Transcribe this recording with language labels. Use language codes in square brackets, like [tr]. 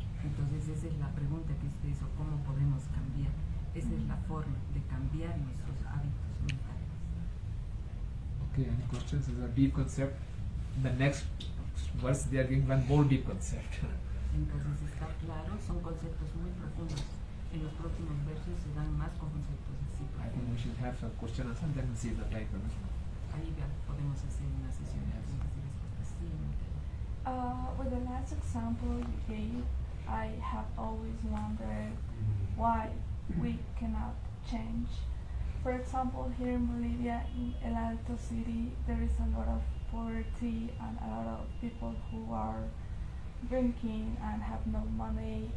[es] Entonces esa es la pregunta que es eso, ¿cómo podemos cambiar? Esa es la forma de cambiar nuestros hábitos mentales. [en] Okay, any questions? This is a deep concept. In the next verse they are giving one more deep concept. [es] Entonces está claro, son conceptos muy profundos. En los próximos versos se dan más conceptos así [en] I think we [es] profundos. [en] should have some question and answer, then we'll see the time permits. [es] Ahí ya podemos hacer una sesión de preguntas y respuestas. Sí, Natalia. [en] With the last example you gave, I have always wondered why we cannot change. For example, here in Bolivia, in El Alto city, there is a lot of poverty and a lot of people who are drinking and have no money.